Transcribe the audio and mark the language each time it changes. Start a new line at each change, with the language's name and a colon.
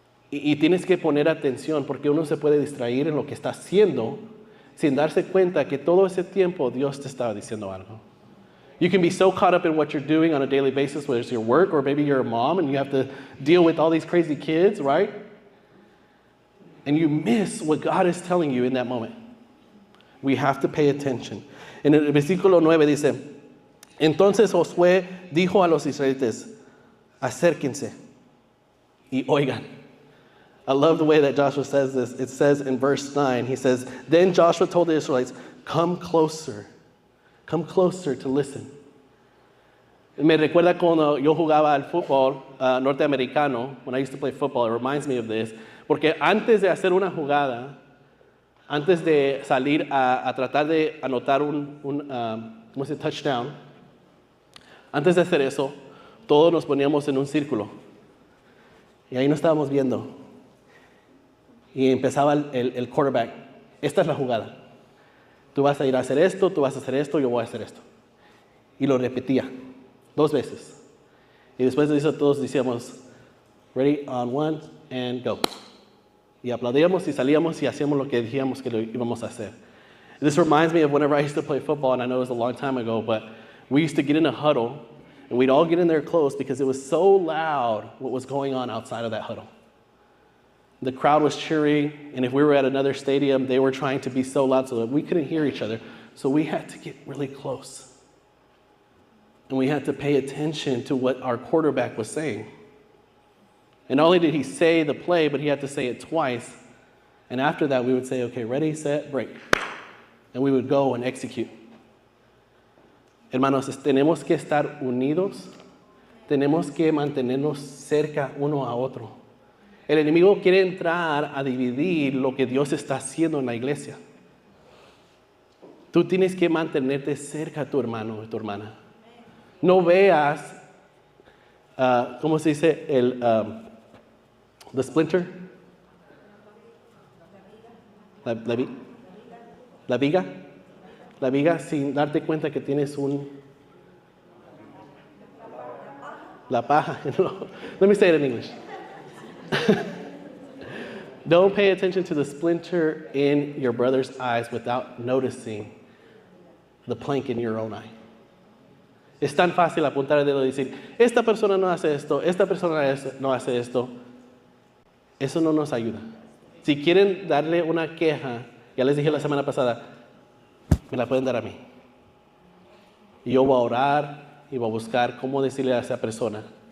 Spanish: Y tienes que poner atención porque uno se puede distraer en lo que está haciendo sin darse cuenta que todo ese tiempo Dios te estaba diciendo algo.
English: You can be so caught up in what you're doing on a daily basis, whether it's your work or maybe you're a mom and you have to deal with all these crazy kids, right? And you miss what God is telling you in that moment. We have to pay attention.
Spanish: En el versículo 9 dice, entonces Josué dijo a los israelitas, acérquense y oigan.
English: I love the way that Joshua says this. It says in verse 9, he says, then Joshua told the Israelites, come closer to listen.
Spanish: Me recuerda cuando yo jugaba al fútbol norteamericano,
English: when I used to play football, it reminds me of this,
Spanish: porque antes de hacer una jugada, antes de salir a tratar de anotar un touchdown, antes de hacer eso, todos nos poníamos en un círculo. Y ahí nos estábamos viendo. Y empezaba el quarterback. Esta es la jugada. Tú vas a ir a hacer esto, tú vas a hacer esto, yo voy a hacer esto. Y lo repetía 2 veces. Y después de eso todos decíamos,
English: ready, on 1, and go.
Spanish: Y aplaudíamos y salíamos y hacíamos lo que dijimos que lo íbamos a hacer.
English: This reminds me of whenever I used to play football, and I know it was a long time ago, but we used to get in a huddle, and we'd all get in there close because it was so loud what was going on outside of that huddle. The crowd was cheering, and if we were at another stadium, they were trying to be so loud so that we couldn't hear each other. So we had to get really close. And we had to pay attention to what our quarterback was saying. And not only did he say the play, but he had to say it twice. And after that, we would say, okay, ready, set, break. And we would go and execute.
Spanish: Hermanos, tenemos que estar unidos. Tenemos que mantenernos cerca uno a otro. El enemigo quiere entrar a dividir lo que Dios está haciendo en la iglesia. Tú tienes que mantenerte cerca a tu hermano o tu hermana. No veas, ¿cómo se dice?
English: The splinter.
Spanish: La viga. La viga sin darte cuenta que tienes la paja.
English: Let me say it in English. Don't pay attention to the splinter in your brother's eyes without noticing the plank in your own eye.
Spanish: Es tan fácil apuntar el dedo y decir, esta persona no hace esto, esta persona no hace esto. Eso no nos ayuda. Si quieren darle una queja, ya les dije la semana pasada, me la pueden dar a mí. Y yo voy a orar y voy a buscar cómo decirle a esa persona.